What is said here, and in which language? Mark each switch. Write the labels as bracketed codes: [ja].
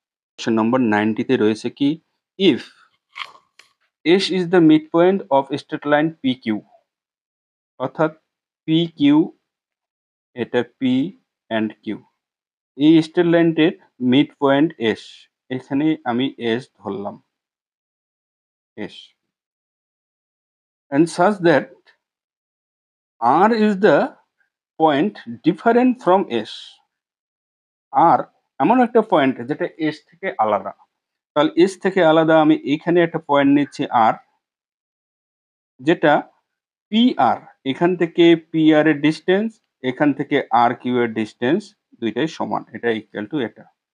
[bn] Option number 90 তে রয়েছে কি, [en] If S is the mid point of straight line P Q. [bn] অর্থাৎ P Q, এটা পি অ্যান্ড কিউ, এই স্ট্রেট লাইনটির মিড পয়েন্ট এস। এখানে আমি এস ধরলাম, S, [en] and such that r is the point different from S, [bn] আর এমন একটা point যেটা S থেকে আলাদা। তাহলে এস থেকে আলাদা আমি এইখানে একটা পয়েন্ট নিচ্ছি আর, যেটা পি আর, এখান থেকে পি আর এর ডিস্টেন্স, এখান থেকে আর কিউ এর ডিস্টেন্স দুইটাই সমান, এটা ইকুয়াল টু এটা।